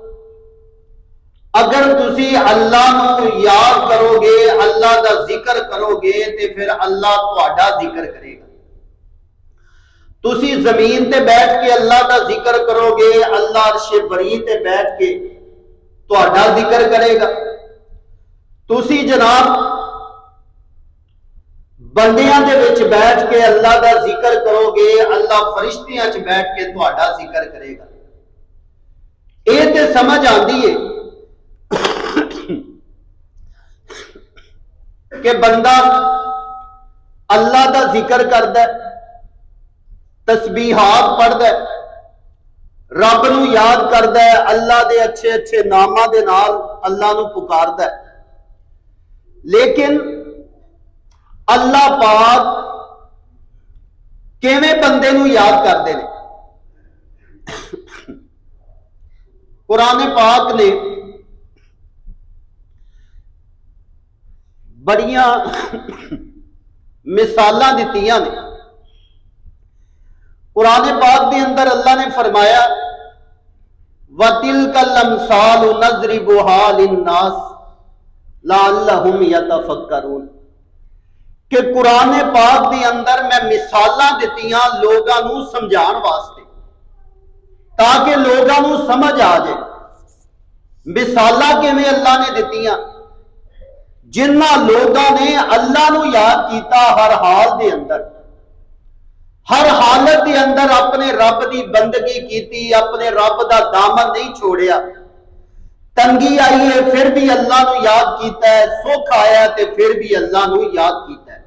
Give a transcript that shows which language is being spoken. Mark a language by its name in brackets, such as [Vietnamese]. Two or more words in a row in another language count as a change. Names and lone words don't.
[Punjabi] اگر تسی اللہ نو یاد کرو گے، اللہ دا ذکر کرو گے تے پھر اللہ تہاڈا ذکر کرے گا۔ تسی زمین تے بیٹھ کے اللہ دا ذکر کرو گے، اللہ عرش بری تے بیٹھ کے تہاڈا ذکر کرے گا۔ تسی جناب بندیاں دے وچ بیٹھ کے اللہ دا ذکر کرو گے، اللہ فرشتیاں وچ بیٹھ کے تہاڈا ذکر کرے گا۔ اے تے سمجھ آندی ہے کہ بندہ اللہ دا ذکر کردا ہے، تسبیحات پڑھدا ہے، رب نو یاد کردا ہے، اللہ دے اچھے اچھے ناماں دے نال اللہ نو پکاردا ہے، لیکن اللہ پاک کیویں بندے نو یاد کردے نے؟ قرآن پاک نے بڑیاں مثالاں دتیاں نے۔ قرآن پاک دے اندر اللہ نے فرمایا [Arabic] وَتِلْكَ الْأَمْثَالُ نَضْرِبُهَا لِلنَّاسِ لَعَلَّهُمْ يَتَفَكَّرُونَ [Punjabi] کہ قرآن پاک دے اندر میں مثالاں دتیاں لوگاں نو سمجھان واسطے تاکہ لوگاں نو سمجھ آ جائے۔ مثالاں کیویں اللہ نے دتیاں؟ جنہ لوگاں نے اللہ نو یاد کیتا ہر حال دے اندر، ہر حالت دے اندر اپنے رب دی بندگی کیتی، اپنے رب دا دامن نہیں چھوڑیا، تنگی آئی ہے پھر بھی اللہ نو یاد کیتا ہے، سکھ آیا تے پھر بھی اللہ نو یاد کیتا ہے۔